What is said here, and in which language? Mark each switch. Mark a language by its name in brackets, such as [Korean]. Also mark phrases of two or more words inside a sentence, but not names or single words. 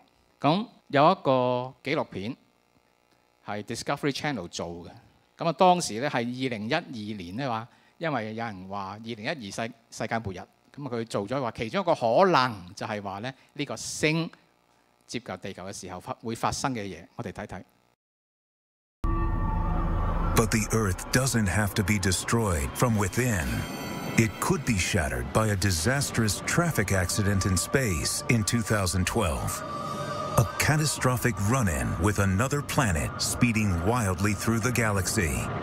[Cantonese] 咁有一個紀錄片係 Discovery Channel 做嘅，咁當時咧係2012年咧話，因為有人話2012世界末日，咁佢做咗話其中一個可能就係話咧呢個星接近地球嘅時候會發生嘅嘢，我哋睇睇。 [English] But the Earth doesn't have to be destroyed from within. It could be shattered by a disastrous traffic accident in space in 2012. A catastrophic run-in with another planet speeding wildly through the galaxy.